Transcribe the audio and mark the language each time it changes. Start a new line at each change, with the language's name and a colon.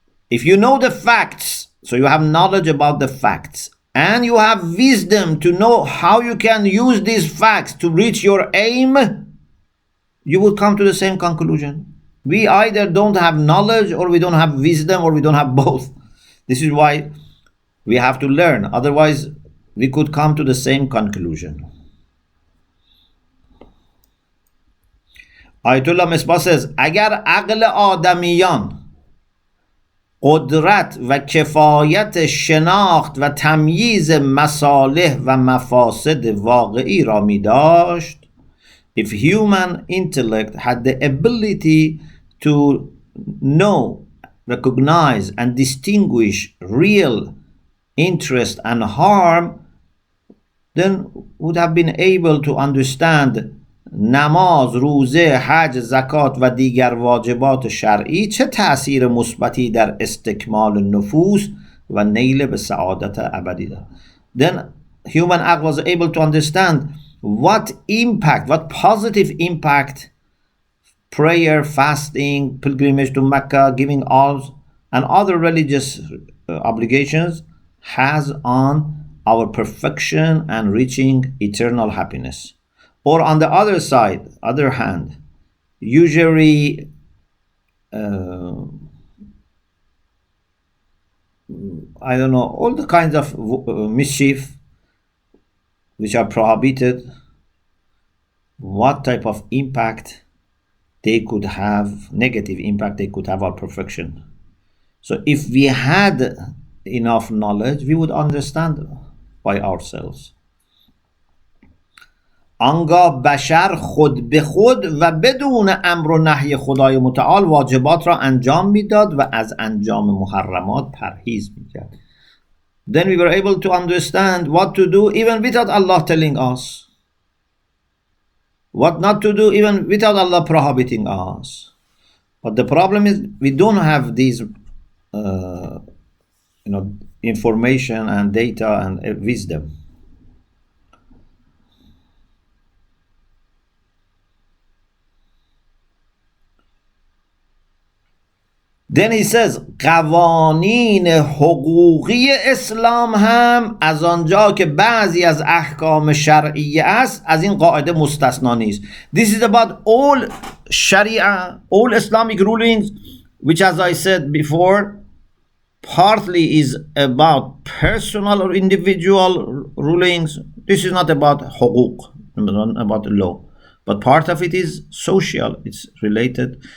English: If you know the facts, so you have knowledge about the facts, and you have wisdom to know how you can use these facts to reach your aim, you will come to the same conclusion. We either don't have knowledge, or we don't have wisdom, or we don't have both. This is why we have to learn. Otherwise, we could come to the same conclusion. Ayatollah Misbah says,
Persian: اگر عقل آدمیان قدرت و کفایت شناخت و تمییز مصالح و مفاسد واقعی را می داشت,
English: if human intellect had the ability to know, recognize and distinguish real interest and harm, then would have been able to understand
Persian: نماز، روزه، حج، زکات و دیگر واجبات شرعی چه تأثیر مثبتی در استکمال نفوس و نیل به سعادت ابدی دارد.
English: Then human act was able to understand what impact, what positive impact prayer, fasting, pilgrimage to Mecca, giving alms and other religious obligations has on our perfection and reaching eternal happiness. Or on the other side, other hand, usury, I don't know, all the kinds of mischief which are prohibited, what type of impact they could have negative impact, they could have our perfection. So if we had enough knowledge, we would understand by ourselves.
Persian: آنگاه بشر خود به خود و بدون امر و نهی خدای متعال واجبات را انجام میداد و از انجام محرمات پرهیز میکرد.
English: Then we were able to understand what to do even without Allah telling us, what not to do even without Allah prohibiting us. But the problem is we don't have these information and data and wisdom. Then he says
Persian: قوانین حقوقی اسلام هم از آنجا که بعضی از احکام شرعیه است از این قاعده مستثنا نیست.
English: This is about all Sharia, all Islamic rulings, which as I said before, partly is about personal or individual rulings. This is not about حقوق, not about the law, but part of it is social, it's related.